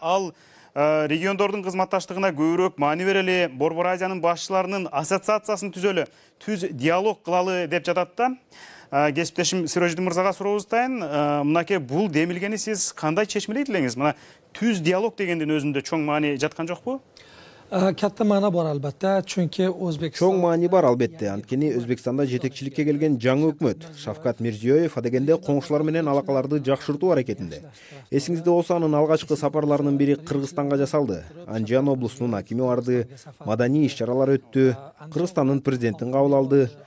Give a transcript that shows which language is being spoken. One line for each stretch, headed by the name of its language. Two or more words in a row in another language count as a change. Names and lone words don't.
Kyrgyz: Ал региондордун кызматташтыгына көбүрөөк маани берели, Борбор Азиянын башчыларынын ассоциациясын түзөлү, түз диалог кылалы деп жатат да. Кесиптешим Сироджидин мырзага сурооздайын. Мынакей бул демилгени сиз кандай чечмелейт элеңиз? Мына түз диалог дегендин өзүндө чоң маани жаткан жокпу?
Uzbek: Katta ma'no bor albatta, chunki O'zbekiston
Kyrgyz: Чоң маани бар албетте. Анткени Өзбекстанда жетекчиликке келген жаңы өкмөт Шавкат Мирзиёев адегенде коңшулар менен алакаларды жакшыртуу аракетинде. Эсиңизде болсо, анын алгачкы сапарларынын бири Кыргызстанга жасалды. Анжан облусунун акими барды, маданий иш-чаралар өттү, Кыргызстандын президентин кабыл алды.